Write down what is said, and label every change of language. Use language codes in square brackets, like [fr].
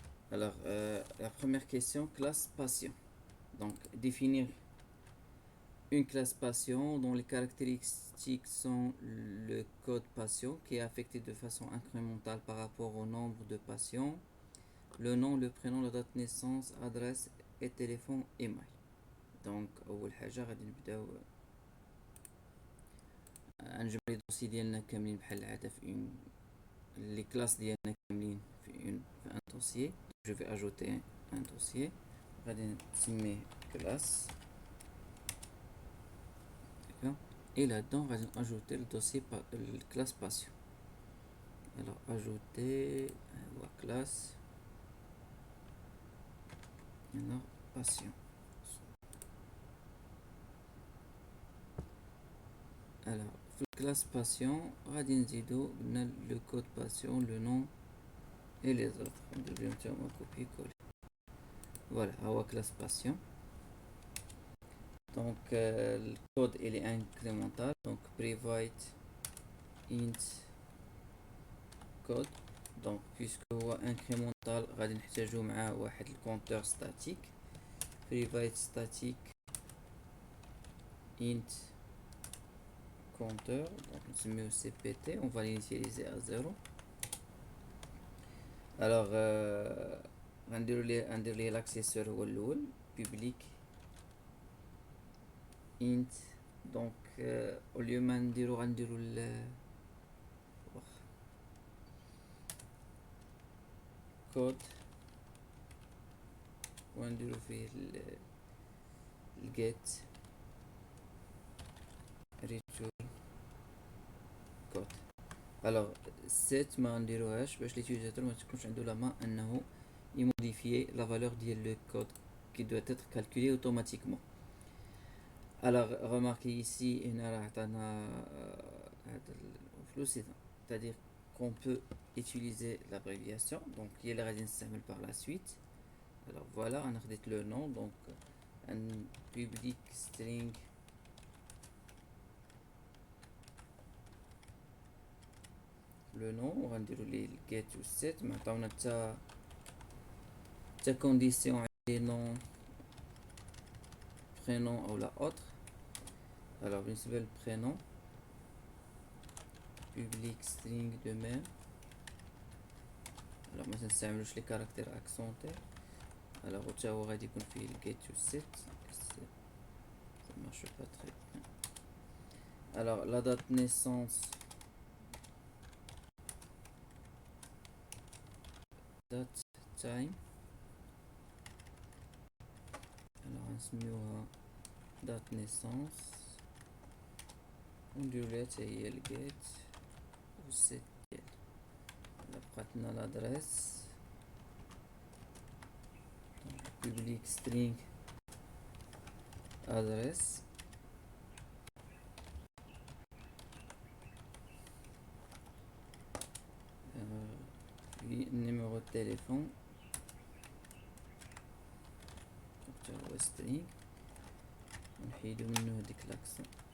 [fr] Alors, la première question, classe patient. Donc, définir une classe patient dont les caractéristiques sont le code patient qui est affecté de façon incrémentale par rapport au nombre de patients, le nom, le prénom, la date de naissance, adresse et téléphone email. [ar] Donc, أول حاجة غادي نبداو نجمع لي دوسي ديالنا كاملين بحال العادة في اون لي كلاس ديالنا كاملين في ان دوسيي. جو في اجوتي ان دوسيي غادي نسميه كلاس. [fr] D'accord. Et là-dedans, on va ajouter le dossier, le classe patient. Alors, ajouter, classe, maintenant, patient. Alors, classe patient, [ar] غادي نزيدو قلنا [fr] le code patient, le nom et les autres. On devrait copier-coller. Voilà, avoir classe patient. Donc, le code il est incrémental. Donc, private int code. Donc, puisque [ar] هو incrémental غادي نحتاجو معاه واحد الكونتور statique. [fr] Private static int compteur. Donc, نسميه cpt. On va l'initialiser à 0. Alors, [ar] غنديرو ليه l'accesseur هو الأول. [fr] Public int. [ar] Donc, au lieu ما نديرو غنديرو code ونديرو فيه get return code. alors set ما نديروهاش باش ليتيزاتور ما تكونش عنده لا main انه يموديفيي لا فالور ديال لو كود [fr] qui doit être calculé automatiquement. alors remarquez ici [ar] هنا راه عطانا هذا الفلوس [fr] c'est-à-dire qu'on peut utiliser l'abréviation donc [ar] هي اللي غادي نستعمل [fr] par la suite. alors voilà [ar] انا خديت [fr] le nom donc un public string le nom وغنديرو ليه get و set [ar] ما عطاونا حتى condition على [fr] nom prénom ou la autre. alors [ar] بالنسبة للبرينون [fr] public string de même. [ar] alors ما تنستعملوش لي كاركتير accenté. alors حتى هو غادي يكون فيه get و set. [fr] ça marche pas très bien. alors la date naissance date time. [ar] alors نسميوها date naissance ونديرو ليها حتى هي الجيت و set ديال. بقات لنا [fr] l'adresse public string adresse puis numéro de téléphone [ar] حتى هو [fr] string [ar] ونحيدو منو هاديك [fr] l'accent.